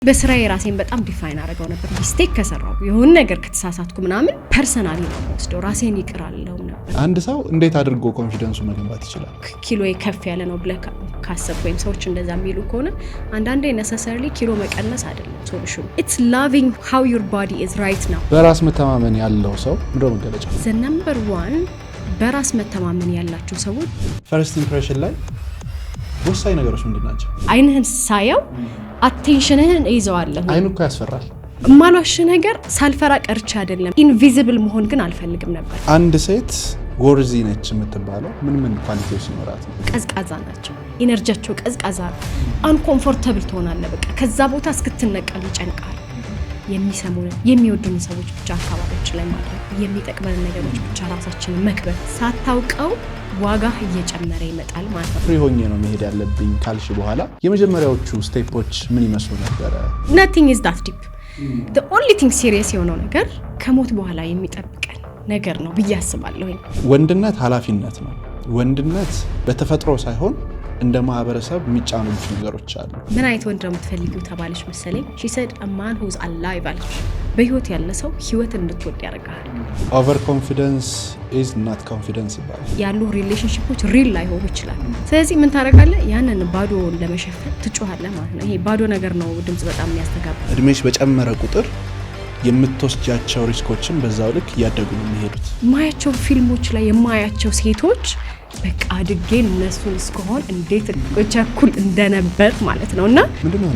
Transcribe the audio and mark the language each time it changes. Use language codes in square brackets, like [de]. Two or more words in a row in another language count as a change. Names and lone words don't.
[am] በስራዬ ራሴን በጣም ዲፋይን አደረገው ነበር። ሚስቴክ ከሰራው የሆነ ነገር ከተሳሳትኩ ምናምን ፐርሰናሊ ነው ወስደው ራሴን ይቅራለው ነበር። አንድ ሰው እንዴት አድርጎ ኮንፊደንሱ መገንባት ይችላል? ኪሎዬ ከፍ ያለ ነው ብለህ ካሰብክ ወይም ሰዎች እንደዛ የሚሉ ከሆነ አንዳንዴ necessarily ኪሎ መቀነስ አይደለም ሶሉሽኑ። [en] it's loving how your body is right now። [am] በራስ መተማመን ያለው ሰው ምንድነው መገለጫ? [en] the number one [am] በራስ መተማመን ያላቸው ሰዎች [en] first impression [am] ላይ ወሳኝ ነገሮች ምንድናቸው? አይንህን ሳየው አቴንሽንህን ይዘዋለሁ። አይኑ እኮ ያስፈራል። ማሏሽ ነገር ሳልፈራ ቀርቻ አይደለም። ኢንቪዚብል መሆን ግን አልፈልግም ነበር። አንድ ሴት ጎርዚ ነች የምትባለው ምን ኳሊቲዎች ሲኖራት ነው? ቀዝቃዛ ናቸው። ኢነርጂያቸው ቀዝቃዛ ነው። አንኮምፎርታብል ትሆናለህ። በቃ ከዛ ቦታ እስክትነቀል ይጨንቃል። የሚሰሙን የሚወዱን ሰዎች ብቻ አካባቢዎች ላይ ማድረግ፣ የሚጠቅመን ነገሮች ብቻ ራሳችንን መክበብ፣ ሳታውቀው ዋጋ እየጨመረ ይመጣል ማለት ነው። ፍሪ ሆኜ ነው መሄድ ያለብኝ ካልሽ በኋላ የመጀመሪያዎቹ ስቴፖች ምን ይመስሉ ነበር? [en] nothing is that deep. the only thing serious [am] የሆነው ነገር ከሞት በኋላ የሚጠብቀን ነገር ነው ብዬ አስባለሁ። ወንድነት ኃላፊነት ነው። ወንድነት በተፈጥሮ ሳይሆን እንደ ማህበረሰብ የሚጫኑት ነገሮች አሉ። ምን አይነት ወንድ ነው የምትፈልጊው ተባለች መሰለኝ። [en] she said a man who's alive [am] አለች። በህይወት ያለ ሰው ህይወት እንድትወድ ያደርጋል። [en] over confidence is not confidence ይባላል። [am] ያሉ ሪሌሽንሺፖች ሪል ላይሆኑ ይችላል። ስለዚህ ምን ታደርጋለህ? ያንን ባዶውን ለመሸፈን ትጮሃለህ ማለት ነው። ይሄ ባዶ ነገር ነው ድምጽ በጣም የሚያስተጋባ። እድሜሽ በጨመረ ቁጥር የምትወስጃቸው ሪስኮችን በዛው ልክ እያደጉ ነው የሚሄዱት። ማያቸው ፊልሞች ላይ የማያቸው ሴቶች በቃ አድጌን እነሱን እስከሆን እንዴት ቸኩል እንደነበር ማለት ነውና